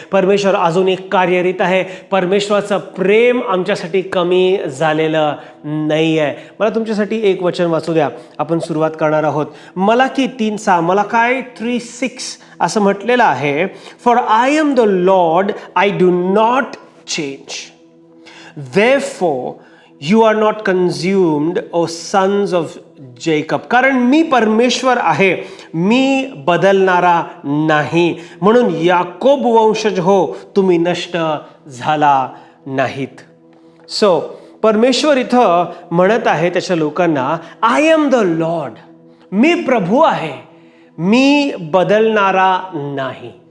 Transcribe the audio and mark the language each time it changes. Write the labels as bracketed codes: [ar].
[mr] परमेश्वर अजूनही कार्यरत आहे. परमेश्वराचं प्रेम आमच्यासाठी कमी झालेलं नाही आहे. मला तुमच्यासाठी एक वचन वाचू द्या. आपण सुरुवात करणार आहोत. मलाकी 3:6, मलाकी 3:6 असं म्हटलेलं आहे, [en] For I am the Lord, I do not change. Therefore you are not consumed, O sons of Jacob. [mr] कारण मी परमेश्वर आहे, मी बदलणारा नाही. म्हणून याकोब वंशज हो, तुम्ही नष्ट झाला नाहीत. सो परमेश्वर इथं म्हणत आहे त्याच्या लोकांना, [en] I am the Lord, [mr] मी प्रभू आहे, मी बदलणारा नाही.